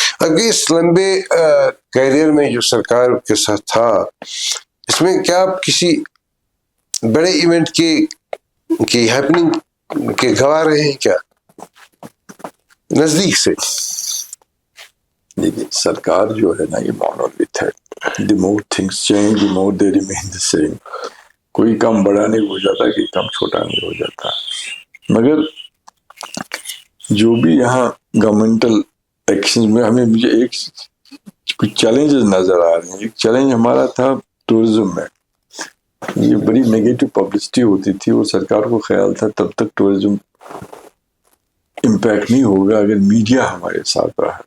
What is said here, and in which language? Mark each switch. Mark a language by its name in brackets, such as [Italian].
[Urdu] اگر اس لمبے کیریئر میں جو سرکار کے ساتھ تھا، اس میں کیا آپ کسی بڑے ایونٹ کی ہیپننگ کے گواہ رہے ہیں کیا نزدیک سے؟ دیکھیے سرکار جو ہے نا، یہ مونولیتھ ہے. [English] The more things change the more they remain the same. [Urdu] کوئی کام بڑا نہیں ہو جاتا، کوئی کام چھوٹا نہیں ہو جاتا. مگر جو بھی یہاں گورنمنٹل ایکشن میں مجھے ایک کچھ چیلنجز نظر آ رہے ہیں. ایک چیلنج ہمارا تھا ٹورزم میں. یہ بڑی نیگیٹو پبلسٹی ہوتی تھی، اور سرکار کو خیال تھا تب تک ٹورزم امپیکٹ نہیں ہوگا اگر میڈیا ہمارے ساتھ رہا.